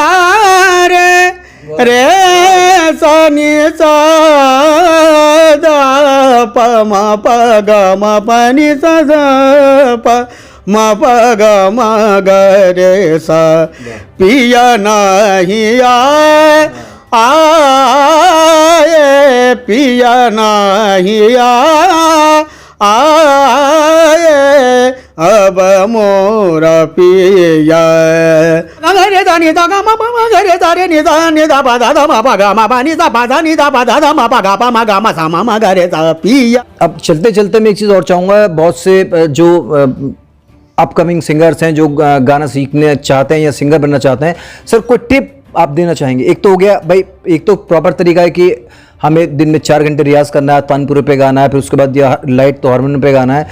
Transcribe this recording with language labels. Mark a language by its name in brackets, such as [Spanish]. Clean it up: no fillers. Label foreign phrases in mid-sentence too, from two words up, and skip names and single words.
[Hindi] रे सा नि सा द प म प ग म प नि सा द प म प ग म ग रे सा पिया नहीं आए पिया नहीं आए अब मोर पिया रे दा नि दा ग म प म ग रे दा रे नि दा प दा दा म प ग म प नि दा प दा नि दा प दा दा म प ग प म ग म सा म म ग रे दा पिया। अब चलते चलते मैं एक चीज़ और चाहूँगा, बहुत से जो [English] upcoming singers [Hindi] हैं जो गाना सीखने चाहते हैं या सिंगर बनना चाहते हैं, सर कोई टिप आप देना चाहेंगे? एक तो हो गया भाई, एक तो प्रॉपर तरीका है कि हमें दिन में 4 घंटे रियाज करना है, तानपुरे पे गाना है, फिर उसके बाद या लाइट तो हारमोनियम पे गाना है।